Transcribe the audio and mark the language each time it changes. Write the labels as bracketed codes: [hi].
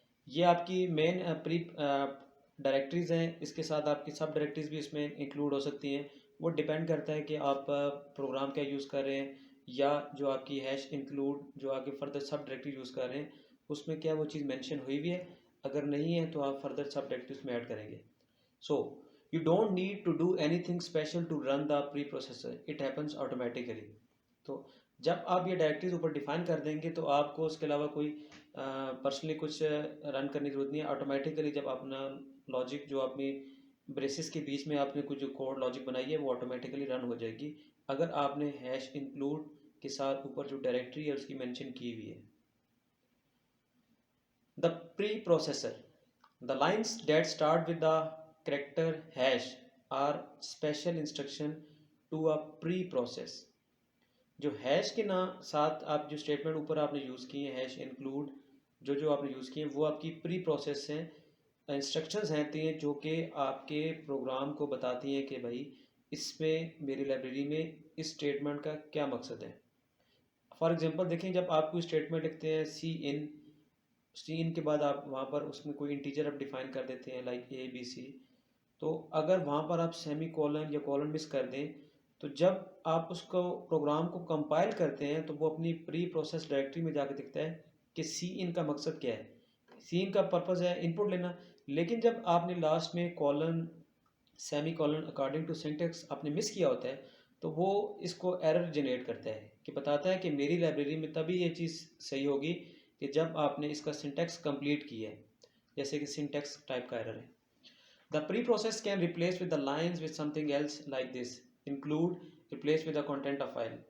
[ur] یہ آپ کی مین پری ڈائریکٹریز ہیں، اس کے ساتھ آپ کی سب ڈائریکٹریز بھی اس میں انکلوڈ ہو سکتی ہیں. وہ ڈیپینڈ کرتا ہے کہ آپ پروگرام کیا یوز کر رہے ہیں یا جو آپ کی ہیش انکلوڈ جو آگے فردر سب ڈائریکٹری یوز کر رہے ہیں اس میں کیا وہ چیز مینشن ہوئی بھی ہے. اگر نہیں ہے تو آپ فردر سب ڈائریکٹریز میں ایڈ کریں گے. [en] So you don't need to do anything special to run the preprocessor, it happens automatically. [ur] تو جب آپ یہ ڈائریکٹریز اوپر ڈیفائن کر دیں گے تو آپ کو اس کے علاوہ کوئی پرسنلی کچھ رن کرنے کی ضرورت نہیں ہے. آٹومیٹیکلی جب اپنا لاجک جو اپنی بریسز کے بیچ میں آپ نے کچھ جو کوڈ لاجک بنائی ہے وہ آٹومیٹیکلی رن ہو جائے گی اگر آپ نے ہیش انکلوڈ کے ساتھ اوپر جو ڈائریکٹری ہے اس کی مینشن کی ہوئی ہے. [en] The preprocessor, the lines that start with the character hash are special instruction to a pre-process. [ur] جو ہیش کے ساتھ آپ جو اسٹیٹمنٹ اوپر آپ نے یوز کی ہیں، ہیش انکلوڈ جو آپ نے یوز کی ہیں وہ آپ کی پری پروسیس ہیں، انسٹرکشنز ہیں جو کہ آپ کے پروگرام کو بتاتی ہیں کہ بھائی اس میں میری لائبریری میں اس اسٹیٹمنٹ کا کیا مقصد ہے. فار ایگزامپل دیکھیں، جب آپ کوئی اسٹیٹمنٹ لکھتے ہیں سی ان کے بعد آپ وہاں پر اس میں کوئی انٹیجر آپ ڈیفائن کر دیتے ہیں لائک اے بی سی، تو اگر وہاں پر آپ سیمی کولن یا کولن مس کر دیں تو جب آپ اس کو پروگرام کو کمپائل کرتے ہیں تو وہ اپنی پری پروسیس ڈائریکٹری میں جا کے دکھتا ہے کہ سی ان کا مقصد کیا ہے. سی ان کا پرپز ہے ان پٹ لینا، لیکن جب آپ نے لاسٹ میں colon semi colon according to syntax آپ نے مس کیا ہوتا ہے تو وہ اس کو ایرر جنریٹ کرتا ہے کہ بتاتا ہے کہ میری لائبریری میں تبھی یہ چیز صحیح ہوگی کہ جب آپ نے اس کا سنٹیکس کمپلیٹ کیا ہے، جیسے کہ سنٹیکس ٹائپ کا ایرر ہے. [en] The preprocess can replace with the lines with something else like this. Include replace with the content of file.